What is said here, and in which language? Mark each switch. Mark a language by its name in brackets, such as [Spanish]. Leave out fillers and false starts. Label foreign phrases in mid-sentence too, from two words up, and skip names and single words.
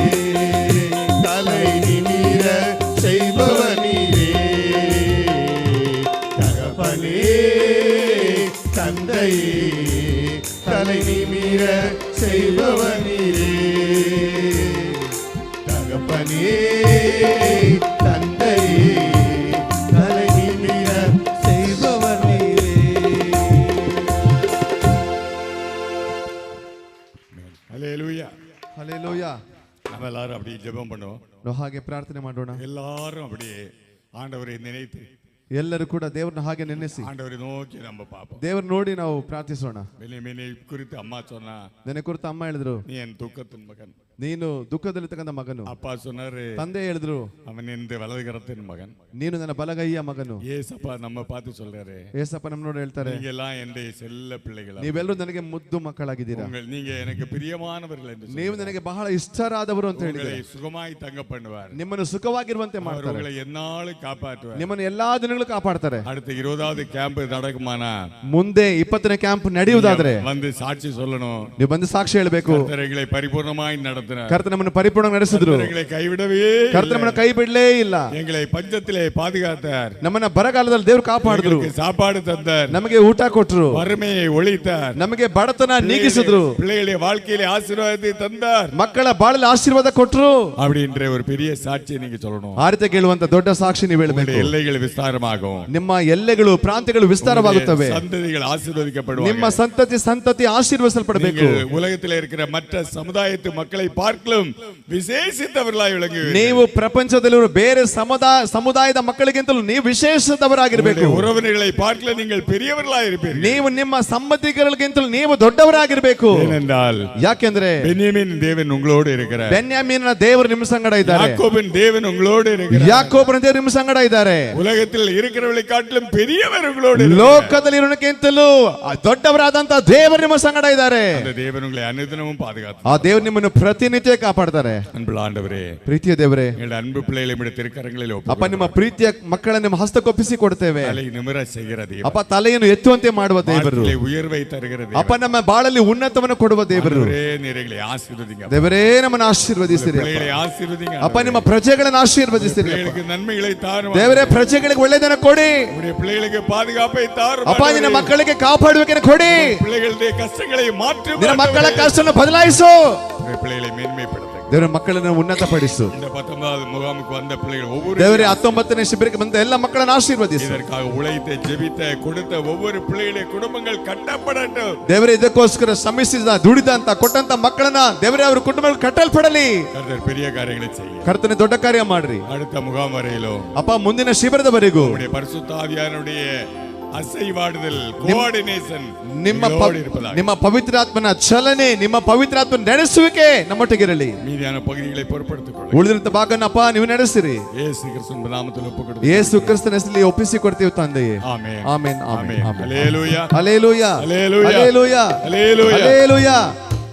[Tamil] தலைநிமிர செய்பவர் நீரே தகப்பனே தந்தையே தலைநிமிர செய்பவர் நீரே தகப்பனே தந்தையே தலைநிமிர செய்பவர் நீரே ஹல்லேலூயா. [Kannada] ಹಲ್ಲೆಲೂಯಾ. [Tamil] நம்ம எல்லாரும் அப்படி ஜெபம் பண்ணுவோம். [Kannada] ನಾವು ಹಾಗೆ ಪ್ರಾರ್ಥನೆ ಮಾಡೋಣ. [Tamil] எல்லாரும் அப்படியே ஆண்டவரை நினைத்து [Kannada] ಎಲ್ಲರೂ ಕೂಡ ದೇವರನ್ನ ಹಾಗೆ ನೆನೆಸಿ [Tamil] ஆண்டவரை நோக்கி நம்ம பார்ப்போம். [Kannada] ದೇವರ ನೋಡಿ ನಾವು ಪ್ರಾರ್ಥಿಸೋಣ. [Tamil] பென்யமீனை குறித்து அம்மா சொன்னா, [Kannada] ನನ್ನ ಕುರಿತು ಅಮ್ಮ ಹೇಳಿದ್ರು, [Tamil] நீ என் துக்கத்தின் மகன். [Kannada] ನೀನು ದುಃಖದಲ್ಲಿರ್ತಕ್ಕಂಥ ಮಗನು. [Tamil] அப்பா சொன்னாரு, [Kannada] ತಂದೆ ಹೇಳಿದ್ರು, [Tamil] அவன் இந்த வலதுகரத்தின் மகன். [Kannada] ನೀನು ನನ್ನ ಬಲಗೈಯ ಮಗನು. [Tamil] ஏசப்பா நம்ம பார்த்து சொல்றாரு, [Kannada] ಏಸಪ್ಪ ನಮ್ಮ ನೋಡಿ ಹೇಳ್ತಾರೆ, [Tamil] நீங்க எல்லாம் என்னுடைய செல்ல பிள்ளைகளா, [Kannada] ನೀವೆಲ್ಲರೂ ನನಗೆ ಮುದ್ದು ಮಕ್ಕಳಾಗಿದ್ದೀರಾ, [Tamil] நீங்க எனக்கு பிரியமானவர்கள் என்று [Kannada] ನೀವು ನನಗೆ ಬಹಳ ಇಷ್ಟರಾದವರು ಅಂತ [Tamil] உங்களை [Kannada] ಹೇಳಿದ್ದಾರೆ. [Tamil] சுகமாய் தங்க பண்ணுவார். [Kannada] ನಿಮ್ಮನ್ನು ಸುಖವಾಗಿರುವಂತೆ [Tamil] அவர் [Kannada] ಮಾಡ್ತಾರೆ, [Tamil] உங்களை என்னாலும் காப்பாற்றுவார். [Kannada] ನಿಮ್ಮನ್ನು ಎಲ್ಲಾ ದಿನಗಳು ಕಾಪಾಡ್ತಾರೆ. [Tamil] அடுத்த 20வது கேம்ப் நடக்குமானா, [Kannada] ಮುಂದೆ 20ನೇ ಕ್ಯಾಂಪ್ ನಡೆಯುವುದಾದ್ರೆ [Tamil] வந்து சாட்சி சொல்லணும். [Kannada] ನೀವು ಬಂದು ಸಾಕ್ಷಿ ಹೇಳಬೇಕು. [Tamil] கர்த்தரை பரிபூர்ணமாய் நடத்தினார். [Kannada] ಕರ್ತನ ನಮ್ಮನ್ನು ಪರಿಪೂರ್ಣವಾಗಿ ನಡೆಸಿದ್ರು. [Tamil] எங்களை கைவிடவே [Kannada] ಕರ್ತನ ನಮ್ಮನ್ನು ಕೈ ಬಿಡಲೇ ಇಲ್ಲ. [Tamil] எங்களை பஞ்சத்திலே பாதுகாத்தார். [Kannada] ನಮ್ಮನ್ನ ಬರಗಾಲದಲ್ಲಿ ದೇವರು ಕಾಪಾಡಿದ್ರು. [Tamil] எங்களுக்கு சாப்பாடு தந்தார். [Kannada] ನಮಗೆ ಊಟ ಕೊಟ್ರು. [Tamil] வறுமையை ஒழித்தார். [Kannada] ನಮಗೆ ಬಡತನ ನೀಗಿಸಿದ್ರು. [Tamil] பிள்ளைகளுடைய வாழ்க்கையிலே ஆசீர்வாதத்தை தந்தார். [Kannada] ಮಕ್ಕಳ ಬಾಳಲ್ಲಿ ಆಶೀರ್ವಾದ ಕೊಟ್ರು. [Tamil] அப்படின்ற ஒரு பெரிய சாட்சியை நீங்க சொல்லணும். [Kannada] ಆ ರೀತಿ ಕೇಳುವಂತ ದೊಡ್ಡ ಸಾಕ್ಷಿ ನೀವು ಹೇಳಬೇಕು. [Tamil] எல்லைகள் விஸ்தாரமாகும். [Kannada] ನಿಮ್ಮ ಎಲ್ಲೆಗಳು ಪ್ರಾಂತ್ಯಗಳು ವಿಸ್ತಾರವಾಗುತ್ತವೆ. [Tamil] சந்ததிகள் ஆசீர்வதிக்கப்படுவார்கள். [Kannada] ನಿಮ್ಮ ಸಂತತಿ ಆಶೀರ್ವದಿಸಲ್ಪಡಬೇಕು. [Tamil] உலகத்தில் இருக்கிற மற்ற சமுதாயத்து மக்களை பார்க்கலும் விசேஷித்தவர்களாய் விளங்குவீர்கள். [Kannada] ನೀವು ಪ್ರಪಂಚದಲ್ಲಿರುವ ಬೇರೆ ಸಮುದಾಯದ ಮಕ್ಕಳಿಗಿಂತಲೂ ನೀವು ವಿಶೇಷದವರಾಗಿರಬೇಕು. [Tamil] உறவினர்களை பார்க்கல நீங்கள் பெரியவர்களாய் இருப்பீர்கள். [Kannada] ನೀವು ನಿಮ್ಮ ಸಂಬಂಧಿಕರಿಗಿಂತಲೂ ನೀವು ದೊಡ್ಡವರಾಗಿರಬೇಕು. [Tamil] ஏனென்றால் [Kannada] ಯಾಕೆಂದ್ರೆ [Tamil] பென்யமீன் தேவன் உங்களோடு இருக்கிறார். [Kannada] ಬೆನ್ಯಾಮೀನನ ದೇವರು ನಿಮ್ಮ ಸಂಗಡ ಇದ್ದಾರೆ. [Tamil] யாக்கோபின் தேவன் உங்களோடு இருக்கிறார். [Kannada] ಯಾಕೋಬನ ದೇವರು ನಿಮ್ಮ ಸಂಗಡ ಇದ್ದಾರೆ. [Tamil] உலகத்தில் இருக்கிறவர்களை காட்டிலும் பெரியவர் உங்களோடு [Kannada] ಲೋಕದಲ್ಲಿ ಇರೋಣಕ್ಕಿಂತಲೂ ದೊಡ್ಡವರಾದಂತ ದೇವರು ನಿಮ್ಮ ಸಂಗಡ ಇದ್ದಾರೆ. [Tamil] அந்த தேவன் உங்களை அனுதினமும் பாதுகாத்து [Kannada] ಆ ದೇವರು ನಿಮ್ಮನ್ನು ಪ್ರತಿನಿತ್ಯ ಕಾಪಾಡ್ತಾರೆ. [Tamil] அன்புள்ள ஆண்டவரே, [Kannada] ಪ್ರೀತಿಯ ದೇವರೇ, [Tamil] எங்கள் ಅன்பு பிள்ளைகளை நம்முடைய திருக்கரங்களில் [Kannada] ಅಪ್ಪ ನಿಮ್ಮ ಪ್ರೀತಿಯ ಮಕ್ಕಳನ್ನು ನಿಮ್ಮ ಹಸ್ತಕ್ಕೊಪ್ಪಿಸಿ ಕೊಡ್ತೇವೆ. [Tamil] தலை நிமிர செய்கிற தேவன், [Kannada] ಅಪ್ಪ ತಲೆಯನ್ನು ಎತ್ತುವಂತೆ ಮಾಡುವ ದೇವರು, [Tamil] வாழ்க்கையிலே உயர்வை தருகிற தேவன், [Kannada] ಅಪ್ಪ ನಮ್ಮ ಬಾಳಲ್ಲಿ ಉನ್ನತವನ್ನು ಕೊಡುವ ದೇವರು. [Tamil] ஆண்டவரே, நீர் எங்களை ஆசீர்வதிங்க. [Kannada] ದೇವರೇ ನಮ್ಮನ್ನು ಆಶೀರ್ವದಿಸಿರಿ. [Tamil] பிள்ளைகளை ஆசீர்வதிங்க. [Kannada] ಅಪ್ಪ ನಿಮ್ಮ ಪ್ರಜೆಗಳನ್ನು ಆಶೀರ್ವದಿಸಿರಿ. [Tamil] பிள்ளைகளுக்கு நன்மைகளை தாரும். [Kannada] ದೇವರೇ ಪ್ರಜೆಗಳಿಗೆ ಒಳ್ಳೆಯದನ್ನು ಕೊಡಿ. [Tamil] உடைய பிள்ளைகளுக்கு பாதுகாப்பை தாரும். [Kannada] ಅಪ್ಪ ನಿನ್ನ ಮಕ್ಕಳಿಗೆ ಕಾಪಾಡುವಿಕೆಯನ್ನು ಕೊಡಿ. [Tamil] பிள்ளைகளுடைய கஷ்டங்களை மாற்றும். [Kannada] ನಿನ್ನ ಮಕ್ಕಳ ಕಷ್ಟವನ್ನು ಬದಲಾಯಿಸು. [Tamil] பிள்ளைகளை மேன்மைப்படுத்துங்க. [Kannada] ದೇವರ ಮಕ್ಕಳನ್ನು ಉನ್ನತಪಡಿಸು. [Tamil] இந்த 19வது முகாமுக்கு வந்த பிள்ளைகள் ஒவ்வொரு [Kannada] ದೇವರೇ 19ನೇ ಶಿಬಿರಕ್ಕೆ ಬಂದ ಎಲ್ಲ ಮಕ್ಕಳನ್ನು ಆಶೀರ್ವದಿಸು. [Tamil] இதற்காக உழைத்த ஜெபித்த கொடுத்த ஒவ்வொரு பிள்ளைகளுடைய குடும்பங்கள் கட்டப்படட்டும். [Kannada] ದೇವರೇ ಇದಕ್ಕೋಸ್ಕರ ಶ್ರಮಿಸಿದ ದುಡಿದಂತ ಕೊಟ್ಟಂತ ಮಕ್ಕಳನ್ನ ದೇವರೇ ಅವರ ಕುಟುಂಬಗಳು ಕಟ್ಟಲ್ಪಡಲಿ. [Tamil] கர்த்தர் பெரிய காரியங்களை செய்ய [Kannada] ಕರ್ತನೆ ದೊಡ್ಡ ಕಾರ್ಯ ಮಾಡ್ರಿ. [Tamil] அடுத்த முகாம் வரையிலும் [Kannada] ಅಪ್ಪ ಮುಂದಿನ ಶಿಬಿರದವರೆಗೂ [Tamil] உம்முடைய பரிசுத்த ஆவியானவருடைய அசைவாடுதல் கோஆர்டிನೇಷನ್ [Kannada] ನಿಮ್ಮ ಪವಿತ್ರಾತ್ಮನ ಚಲನೆ, ನಿಮ್ಮ ಪವಿತ್ರಾತ್ಮನ ನಡೆಸುವಿಕೆ ನಮ್ಮೊಟ್ಟಿಗಿರಲಿ. [Tamil] மீதியான பகுதிகளை பொறுப்படுத்திಕೊಳ್ಳಿ. [Kannada] ಉಳಿದಂತ ಭಾಗನಪ್ಪ ನೀವು ನಡೆಸಿರಿ. ಯೇಸು ಕ್ರಿಸ್ತನ ನಾಮದಲ್ಲಿ ಒಪ್ಪುಕೊಡುತ್ತೇವೆ. ಯೇಸು ಕ್ರಿಸ್ತನ ಹೆಸರಲ್ಲಿ ಒಪ್ಪಿಸಿಕೊಡ್ತೀವಿ ತಂದೆಯೇ. ಆಮೆನ್. ಆಮೆನ್. ಆಮೆನ್. ಹಲ್ಲೆಲೂಯಾ. ಹಲ್ಲೆಲೂಯಾ. ಹಲ್ಲೆಲೂಯಾ. ಹಲ್ಲೆಲೂಯಾ. ಹಲ್ಲೆಲೂಯಾ. ಹಲ್ಲೆಲೂಯಾ.